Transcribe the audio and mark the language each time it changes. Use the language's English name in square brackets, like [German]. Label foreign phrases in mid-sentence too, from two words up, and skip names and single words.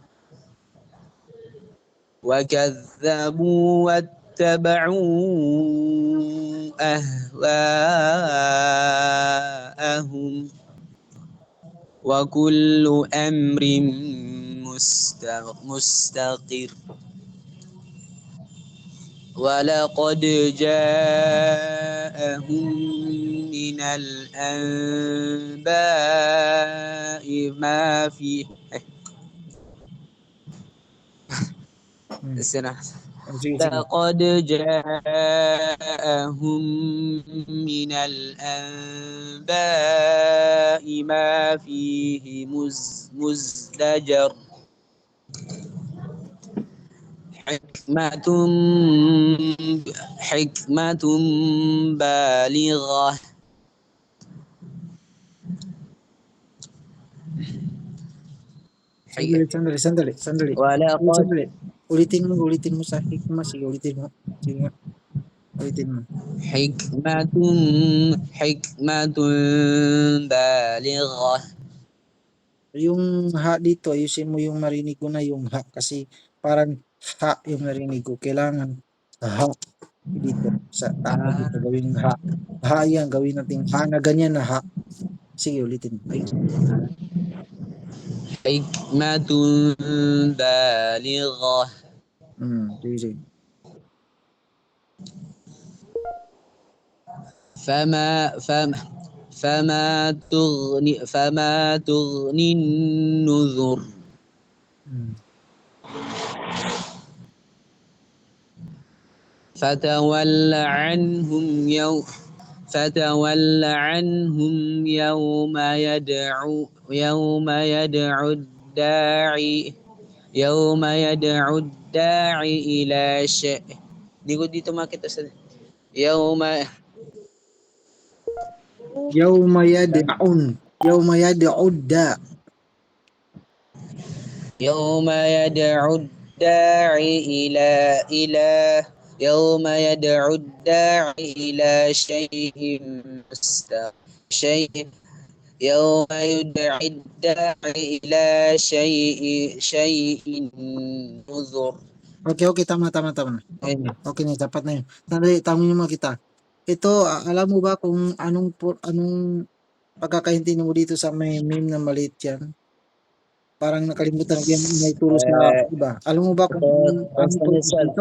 [Arabic] وكذبوا واتبعوا أهواءهم وكل أمر مستقر ولقد جاءهم من الأنباء ما فيه [Filipino] O sige, sige. [Arabic] لقد جاءهم من الأنباء ما فيه مزدجر حكمة بالغة [Filipino] Sandali. [Arabic] ولقد [Filipino] Ulitin mo sa hikmah. Sige, ulitin mo. Sige nga. Ulitin mo. [Arabic] حكمة بالغة. [Filipino] Yung ha dito, ayusin mo yung marinig ko na yung ha. Kasi parang ha yung narinig ko. Kailangan ha dito. Sa tama dito, gawin ha. Ha yan, gawin natin ha na ganyan na ha. Sige, ulitin mo. Ayusin mo. [Arabic] حكمة بالغة. [Filipino] Sige, sige. [Arabic] فما تغني النذر. فتول عنهم يوم يدعو الداعي إلى شيء. [Filipino] Di ko dito makita sa [Arabic] يوم يدع الدا. يوم يدعو الداعي يوم يدعو الداعي إلى شيء يوم يدعي الداعي إلى شيء نذر. [Filipino] Okay, tama na. Okay na, dapat na yun. Sandali, tanongin mo kita. Ito, alam mo ba kung anong pagkakaintindi mo dito sa may meme na maliit yan? Parang nakalimutan ko yung may turo sa iba. Alam mo ba kung anong purpose dito?